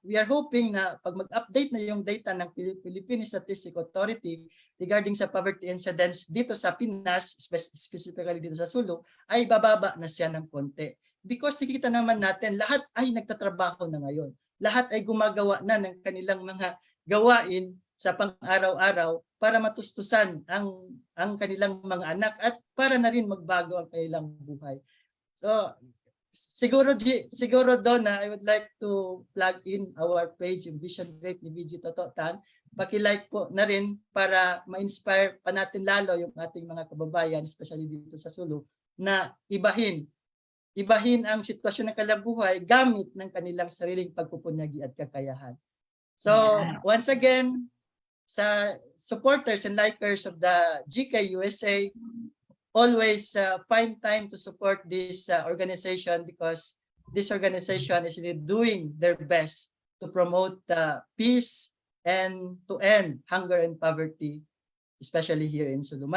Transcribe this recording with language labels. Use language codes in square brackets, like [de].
[en] We are hoping [tl] na pag mag-update na yung data ng Philippine Statistics Authority regarding sa poverty incidence dito sa Pinas, specifically dito sa Sulu, ay bababa na siya ng konti. [en] Because [tl] nakikita naman natin, lahat ay nagtatrabaho na ngayon. Lahat ay gumagawa na ng kanilang mga gawain sa pang-araw-araw para matustusan ang kanilang mga anak at para na rin magbago ang kanilang buhay. [en] So, [tl] siguro doon [en] I would like to plug in our page, yung Vision Great ni VG Tototan. [tl] Paki-like po na rin para ma-inspire pa natin lalo yung ating mga kababayan, especially dito sa Sulu, na ibahin ang sitwasyon ng kalabuhay gamit ng kanilang sariling pagpupunyagi at kakayahan. [en] So, once again, sa supporters and likers of the GK USA, always find time to support this organization because this organization is really doing their best to promote peace and to end hunger and poverty, especially here in Sulu.